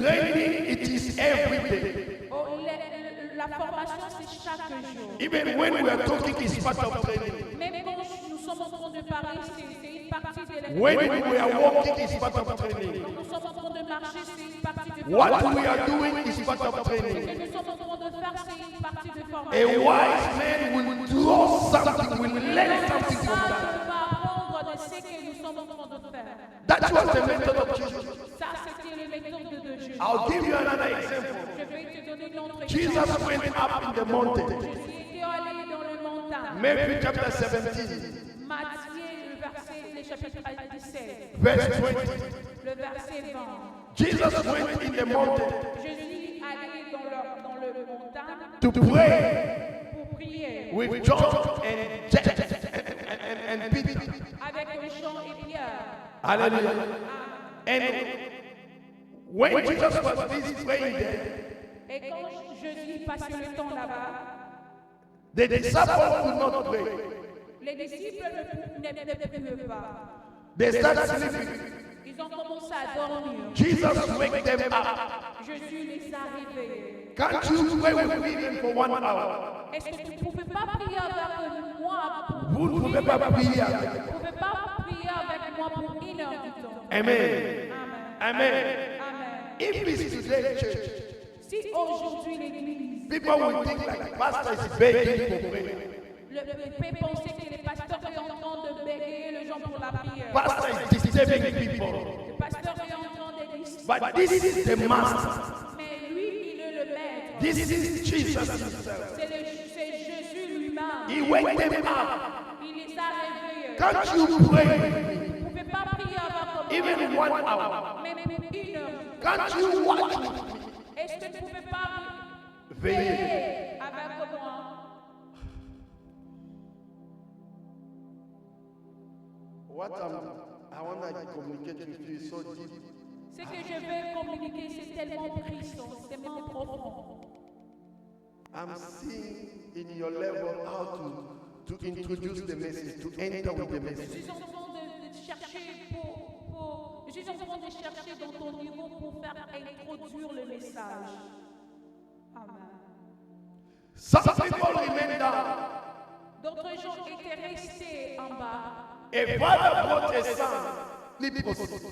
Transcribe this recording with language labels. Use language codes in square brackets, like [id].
[en] Training, it is every day. [fr] Oh, la formation, c'est chaque jour. [en] Even when we are talking, it's part of training. [fr] Même quand nous sommes en train de parler, c'est une partie de la [en] When we are walking, it's part of training. [fr] Quand nous sommes en train de marcher, c'est une partie de [en] What [fr] formation. [en] we are doing is part of [fr] Ce [en] training. [fr] que nous sommes en train de faire, c'est une partie de [en] A [fr] formation. [en] wise man will draw something, will learn something from that. [fr] Ça va apprendre de ce que nous sommes en train de faire. [en] That was the method of Jesus. [fr] Ça, c'était le méthode de Jésus. [en] I'll give you another example. [fr] Je vais te donner une autre [en] Jesus [fr] exemple. [en] went up in the mountain. [fr] Jésus était allé dans le montagne. [en] Matthew chapter 17, [fr] Matthieu, le chapitre 17, [en] verse 20. [fr] le verset 20. [en] Jesus went in the mountain [fr] Jésus allait dans le montagne [en] to pray [fr] pour prier [en] with John and James and Peter. [fr] avec Jean et Pierre. Hallelujah. [en] And when Jesus was busy praying there, [fr] Et quand Jésus passait le temps là-bas, [en] the disciples could not pray. [fr] les disciples ne pouvaient pas. [en] They started sleeping. [fr] Ils ont commencé à dormir. [en] Jesus wake them up. [fr] Jésus les a réveillés. [en] Can't you pray with me even for 1 hour? [fr] Est-ce que tu ne pouvais pas prier avec moi Vous ne pouvez pas prier. Tu ne pouvais pas prier avec moi pour 1 heure du temps. Amen. Amen. Amen. Amen. [en] If it's today church, [fr] Si aujourd'hui l'église, [en] people will think like pastor is begging for prayer. [fr] peut penser que les pasteurs sont en train de bégayer les gens pour la prière. [en] Pastor is disturbing people. [fr] Le pasteur est en train de dire, [en] But this is the master. [fr] mais lui, il est le maître. [en] This is Jesus himself. [fr] C'est Jésus lui-même. [en] He wake them up. [fr] Il les a réveillés. [en] Can't you pray [fr] Vous ne pouvez pas prier avec moi. [en] even 1 hour? [fr] Même 1 heure. [en] Can't you watch with me? [fr] Est-ce que tu ne pouvez pas Veillez. veiller avec moi? [en] What I want to communicate with you is so deep. [fr] Ce que je vais communiquer, c'est tellement puissant, c'est tellement profond. [en] I'm seeing in your level how to introduce the message, to enter with the [fr] Je [en] message. [fr] suis en train de chercher je suis en train de chercher dans ton niveau pour faire introduire le message. Amen. [en] Some people remain down. [fr] D'autres gens étaient restés en bas. [en] A father brought a son, leprosy.